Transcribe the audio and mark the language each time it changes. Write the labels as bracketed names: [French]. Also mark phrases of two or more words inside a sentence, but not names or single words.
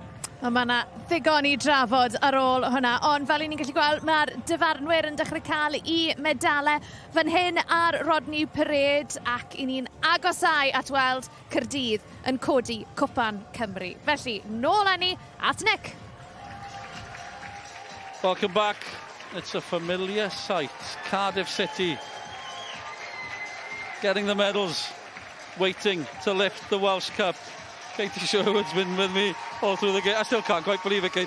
[Welsh] Mae yna ddigon I drafod ar ôl hwnna, ond fel I ni'n gallu gweld, mae'r dyfarnwyr yn dechrau cael I medalau fan hyn ar Rodney Parade, ac I ni'n agosau at weld Caerdydd yn codi Cwpan Cymru. Felly, nôl â ni at Nick. [English] Welcome back. It's a familiar sight. Cardiff City getting the medals, waiting to lift the Welsh Cup. Katie Sherwood's been with me all through the game. I still can't quite believe it, Katie.